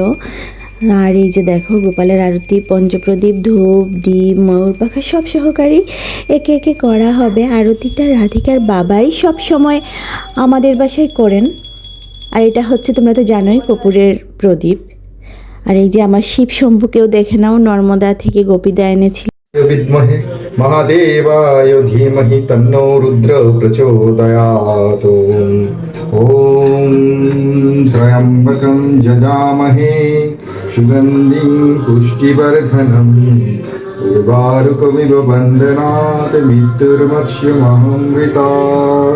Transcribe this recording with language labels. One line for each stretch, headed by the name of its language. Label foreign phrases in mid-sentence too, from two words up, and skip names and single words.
Bangla: আর এই যে দেখো গোপালের আরতি, পঞ্চপ্রদীপ, ধূপ, ডিম, ময়ূর পাখা সব সহকারী একে একে করা হবে। আরতিটা রাধিকার বাবাই সব সময় আমাদের বাসায় করেন। আর এটা হচ্ছে, তোমরা তো জানোই, কর্পূরের প্রদীপ। আর এই যে আমার শিবশম্ভুকেও দেখে নাও, নর্মদা থেকে গোপীদা এনেছিল।
Sanskrit: विद्महे महादेवाय धीमहि तन्नो रुद्र प्रचोदयात्। ॐ त्र्यम्बकं यजामहे सुगन्धिं पुष्टिवर्धनम् उर्वारुकमिव बन्धनात् मृत्युर्मक्ष्यमहमृतात्।